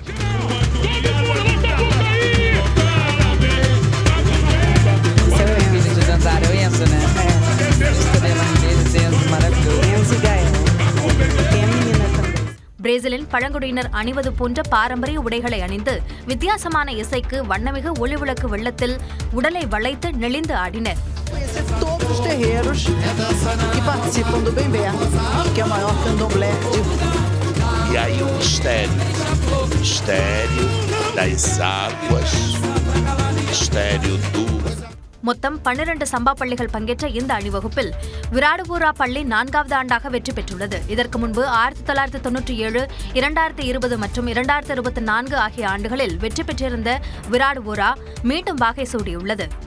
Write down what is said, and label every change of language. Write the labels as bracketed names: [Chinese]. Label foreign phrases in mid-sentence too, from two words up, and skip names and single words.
[Tamil] பிரேசிலின் பழங்குடியினர் அணிவது போன்ற பாரம்பரிய உடைகளை அணிந்து வித்தியாசமான இசைக்கு வண்ணமிகு ஒளிவிளக்கு வெள்ளத்தில் உடலை வளைத்து நெளிந்து ஆடினர். [Portuguese] Todos os terreiros que participam do Bem-Ver, que é o maior candomblé de... E aí o mistério das águas, mistério do... [Tamil] மொத்தம் 12 சம்பா பள்ளிகள் பங்கேற்ற இந்த அணிவகுப்பில் விராடுபூரா பள்ளி 4வது ஆண்டாக வெற்றி பெற்றுள்ளது. இதற்கு முன்பு 1997, 2020 மற்றும் 2024 ஆகிய ஆண்டுகளில் வெற்றி பெற்றிருந்த விராடுபூரா மீண்டும் வாகை சூடியுள்ளது.